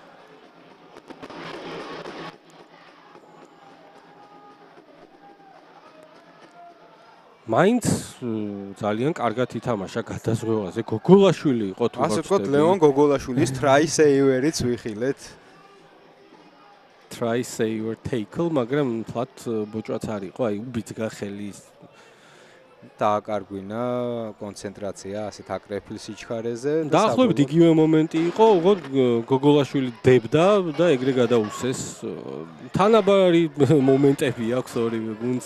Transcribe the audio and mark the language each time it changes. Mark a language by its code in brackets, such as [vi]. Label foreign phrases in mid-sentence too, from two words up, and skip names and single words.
[ka] მაინც ძალიან კარგად ითამაშა გადაზღვევაზე. გოგოლაშვილი იყო თუ ასე ვთქვათ, ლევან გოგოლაშვილის [en] try saver-იც [ka] ვიხილეთ. [en] try saver tackle, [ka] მაგრამ თლათ ბოჭვაც არ იყო, აი უბიძგა ხელი დააკარგვინა კონცენტრაცია ასეთ აკრეფილ სიჩქარეზე და დაახლოებით იგივე მომენტი იყო, უღოდ გოგოლაშვილი დებდა და ეგრე გადაუსეს. თანაბარი მომენტები აქვს ორივე გუნდს.